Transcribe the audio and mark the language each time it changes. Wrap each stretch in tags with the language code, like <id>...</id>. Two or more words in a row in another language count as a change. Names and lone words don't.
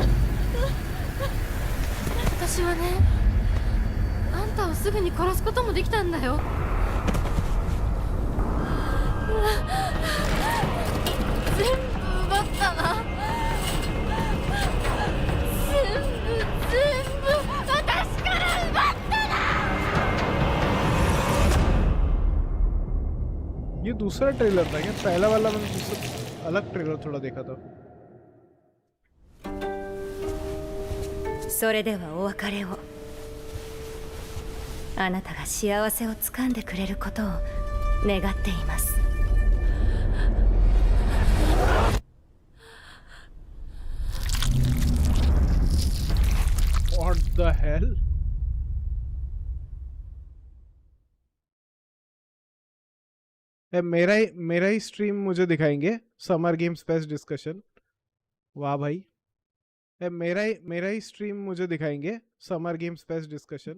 <ja>私はね、あんたをすぐに殺すこともできたんだよ。全部奪ったな。全部私から奪ったな。</ja> <hi>ये दूसरा ट्रेलर था क्या? पहला वाला मैंने दूसरा अलग ट्रेलर थोड़ा देखा था।</hi> <ja>それではお別れを。あなたが幸せをつかんでくれることを願っています。</ja> <en>What the hell?</en> <hi>मेरा ही स्ट्रीम मुझे दिखाएंगे</hi> <en>Summer Games best discussion.</en> <hi>वाह भाई, मेरा ही स्ट्रीम मुझे दिखाएंगे</hi> <en>Summer Games best discussion.</en>